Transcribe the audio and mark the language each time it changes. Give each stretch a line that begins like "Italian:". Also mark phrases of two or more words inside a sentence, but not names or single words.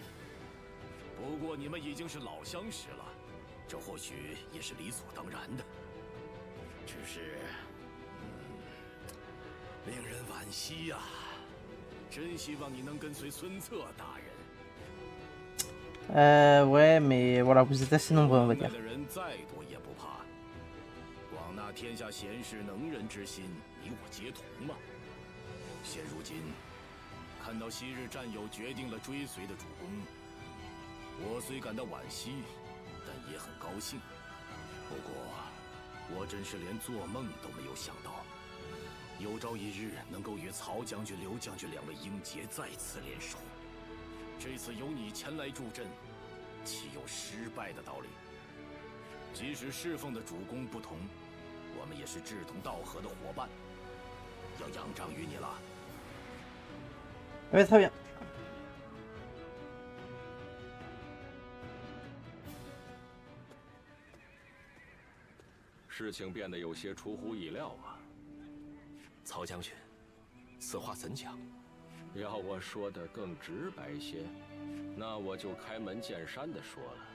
Chinese: 不过你们已经是老相识了，这或许也是理所当然的。只是，令人惋惜呀！真希望你能跟随孙策大人。
French: Ouais, mais voilà, vous êtes assez nombreux, on va
Chinese: 外
French: dire.
Chinese: 的人再多也不怕，广纳天下贤士能人之心，你我皆同嘛。现如今，看到昔日战友决定了追随的主公，我虽感到惋惜，但也很高兴。不过，我真是连做梦都没有想到，有朝一日能够与曹将军、刘将军两位英杰再次联手。这次由你前来助阵，岂有失败的道理？即使侍奉的主公不同，我们也是志同道合的伙伴，要仰仗于你了。
French: Ouais, très bien.
Chinese: 事情变得有些出乎意料啊！曹将军，此话怎讲？要我说的更直白些，那我就开门见山的说了。